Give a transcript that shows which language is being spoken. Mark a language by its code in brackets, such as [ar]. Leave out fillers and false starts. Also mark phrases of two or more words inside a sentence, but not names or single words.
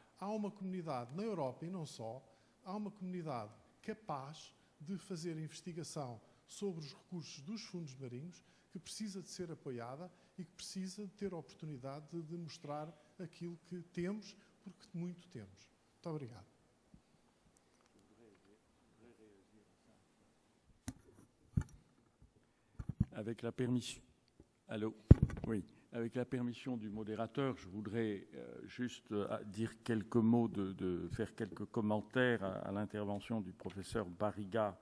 [pt] Há uma comunidade na Europa, e não só, há uma comunidade capaz de fazer investigação sobre os recursos dos fundos marinhos, que precisa de ser apoiada e que precisa de ter a oportunidade de mostrar aquilo que temos, porque muito temos. Muito obrigado. [fr] Avec la permission. Allô? Oui. Avec la permission du modérateur, je voudrais juste dire quelques mots, faire quelques commentaires à l'intervention du professeur Barriga.